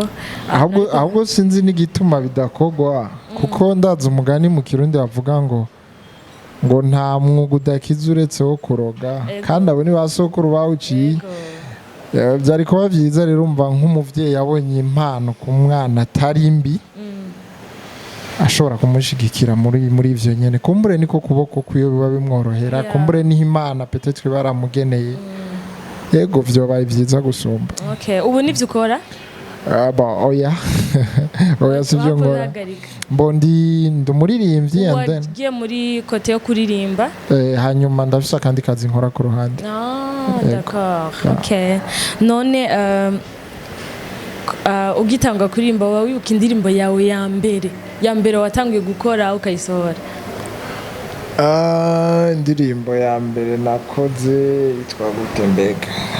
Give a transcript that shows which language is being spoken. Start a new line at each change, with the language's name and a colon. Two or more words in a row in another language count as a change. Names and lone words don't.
Rundi: ahubwo sinzi n'igituma bidakogwa, kuko ndaza umugani mu Kirundi bavuga ngo nta mwuga udakiza uretse wo kuroga, kandi abo ni basokuru bawuciye. Byari kuba byiza rero umva nk'umuvyeyi yabonye impano ku mwana atari mbi, ashobora kumushigikira muri ivyo nyene. Kumbure niko kuboko kwiyo biba bimworohera, kumbure ni Imana peut-être baramugeneye. Yego vyobaye byiza gusumba. Okay, ubu nivyo ukora? Oya sivyo ngora. Mbondi ndumuririmbyi
English: and then
Rundi: wagiye muri kote yo kuririmba. Hanyuma ndafise akandi kazi nkora ku ruhande.
French: D'accord. Okay.
Rundi: None ugitanga kuririmba wawe wibuka indirimbo yawe ya mbere watangiye gukora ukayisohora? Indirimbo ya mbere nakoze itwa gute mbega?